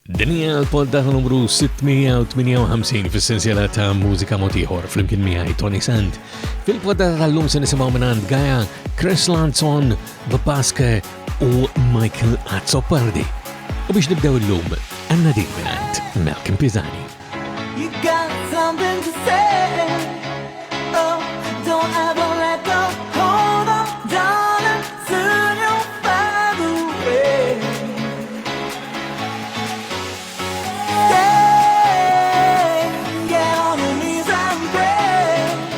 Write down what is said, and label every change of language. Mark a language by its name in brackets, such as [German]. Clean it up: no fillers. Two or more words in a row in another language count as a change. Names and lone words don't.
[Maltese] Dinja l-poddata numru 658 fis-sensiela ta' Mużika Mod Ieħor flimkien miegħi Toni Sant. Fil-poddata tal-lum se nisimgħu minn Gaia, Chris Lanzon, Babaske u Michael Azzopardi. U biex nibdew illum għandna din minn Malcolm Pisani. [English] You got something to say. Oh, don't ever let go. Hold on, darling, soon you'll find a way. Stay, get on your knees and pray.